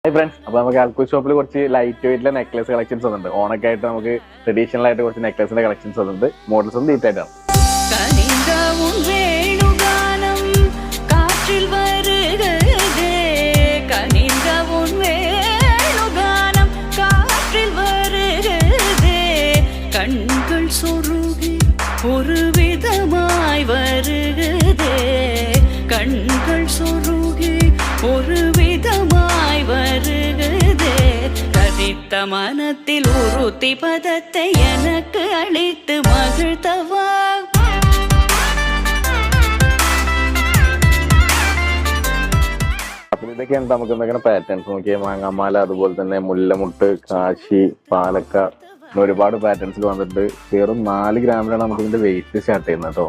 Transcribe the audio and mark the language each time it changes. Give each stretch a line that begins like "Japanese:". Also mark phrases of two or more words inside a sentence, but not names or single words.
English: hi friends,
Malayalam: അപ്പോൾ നമുക്ക് അൽക്കു ഷോപ്പിൽ കുറച്ച്
English: light weight necklace collections
Malayalam: വന്നിട്ടുണ്ട്. ഓണൊക്കെ ആയിട്ട് നമുക്ക് ട്രഡീഷണൽ ആയിട്ട് കുറച്ച് നെക്ലസിന്റെ കളക്ഷൻസ് വന്നിട്ടുണ്ട്. മോഡൽസ് ഒന്നും ഡീറ്റെയിൽ ആയിട്ടാണ്.
Tamil: கண்கள் சொருகி ஒரு விதமாய் வருகிறதே, கண்கள் சொருகி ஒரு விதமாய் வருகிறதே, கதித்த மனத்தில் உறுதி பதத்தை எனக்கு அளித்து மகிழ்த்தவா.
Malayalam: ഇതൊക്കെയാണ് നമുക്ക് എന്തൊക്കെയാണ് പാറ്റേൺസ് നോക്കിയാൽ മാങ്ങാമാല, അതുപോലെ തന്നെ മുല്ലമുട്ട്, കാശി, പാലക്ക, ഒരുപാട് പാറ്റേൺസിൽ വന്നിട്ട് വെറും 4 ഗ്രാമിലാണ് നമുക്ക് ഇതിന്റെ വെയിറ്റ് സ്റ്റാർട്ട് ചെയ്യുന്നത് കേട്ടോ.